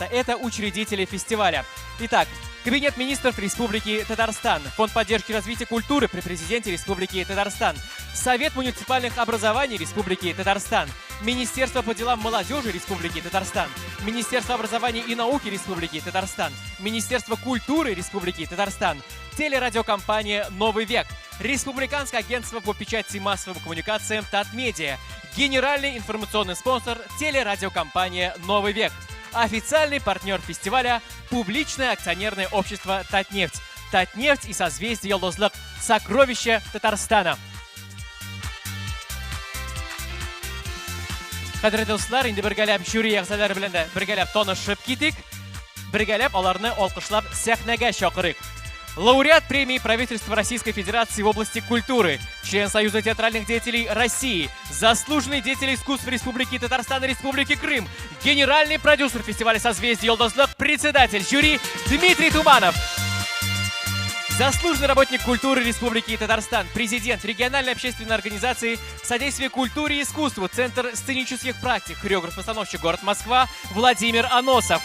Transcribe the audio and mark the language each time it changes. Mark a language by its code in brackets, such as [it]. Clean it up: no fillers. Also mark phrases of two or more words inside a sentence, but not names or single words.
[ru] Это учредители фестиваля. Итак, Кабинет министров Республики Татарстан, Фонд поддержки и развития культуры при президенте Республики Татарстан, Совет муниципальных образований Республики Татарстан, Министерство по делам молодежи Республики Татарстан, Министерство образования и науки Республики Татарстан, Министерство культуры Республики Татарстан, телерадиокомпания «Новый век», Республиканское агентство по печати и массовым коммуникациям «Татмедиа», генеральный информационный спонсор телерадиокомпания «Новый век». Официальный партнер фестиваля – публичное акционерное общество «Татнефть». «Татнефть» и «Созвездие Йолдозлык» – сокровища Татарстана. [tt] Кадерле дуслар, инде бергәләп жюри әгъзалары белән дә бергәләп танышып китик. Бергәләп аларны алкышлап сәхнәгә чакырыйк. [ru] Лауреат премии правительства Российской Федерации в области культуры, член Союза театральных деятелей России, заслуженный деятель искусств Республики Татарстан и Республики Крым, генеральный продюсер фестиваля «Созвездие Йолдозлык», председатель жюри Дмитрий Туманов. Заслуженный работник культуры Республики Татарстан, президент региональной общественной организации «Содействие культуре и искусству», Центр сценических практик, хореограф-постановщик город Москва Владимир Аносов.